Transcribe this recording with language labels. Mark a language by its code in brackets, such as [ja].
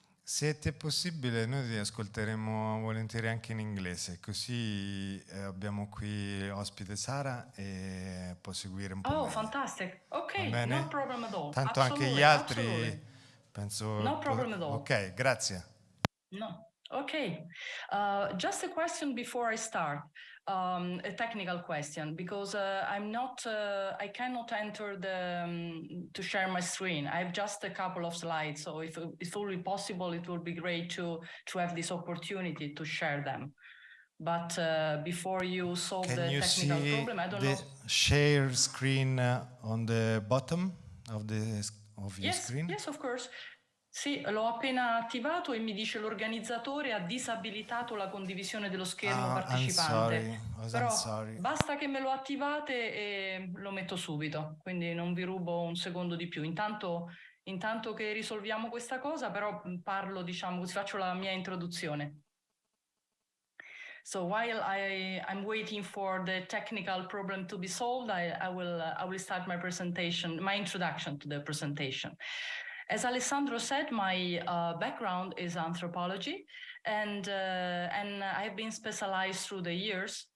[it] Se ti è possibile, noi ti ascolteremo volentieri anche in inglese, così abbiamo qui ospite Sara e può seguire un po'. [en] Oh, fantastic. Ok, no problem at all. [it] Tanto anche gli altri, penso. [en] No problem at all. [it] Ok, grazie. [en] No. Okay, just a question before I start, a technical question, because I cannot enter to share my screen. I have just a couple of slides, so if it will be possible, it would be great to have this opportunity to share them. But before you solve the technical problem, I don't know. Can you see the share screen on the bottom of your screen? Yes, of course. [it] Sì, l'ho appena attivato e mi dice l'organizzatore ha disabilitato la condivisione dello schermo partecipante. Però basta che me lo attivate e lo metto subito, quindi non vi rubo un secondo di più. Intanto che risolviamo questa cosa, però parlo, diciamo, così faccio la mia introduzione. [en] So while I'm waiting for the technical problem to be solved, I will start my presentation, my introduction to the presentation. As Alessandro said, my background is anthropology, and I've been specialized through the years.